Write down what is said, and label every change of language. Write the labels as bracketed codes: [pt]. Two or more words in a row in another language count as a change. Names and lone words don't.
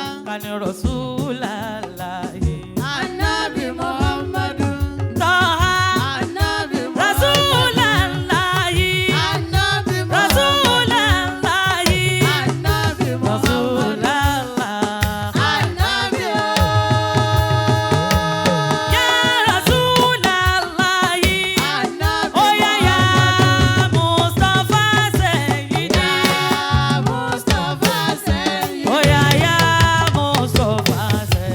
[ar] كان رسول الله. [yo] Ànábì Muhammadu. [ar] Taha [yo] Ànábì Muhammadu. [ar] Rasulullah. [yo] Ànábì Muhammadu. [ar] Rasulullah. [yo] Ànábì Muhammadu. [ar] Rasulullah. [yo] Ànábì [ar] يا رسول الله. [yo] Ànábì [ar] أو يا يا مصطفى سيدي. مصطفى سيد. أو يا يا مصطفى سيدي.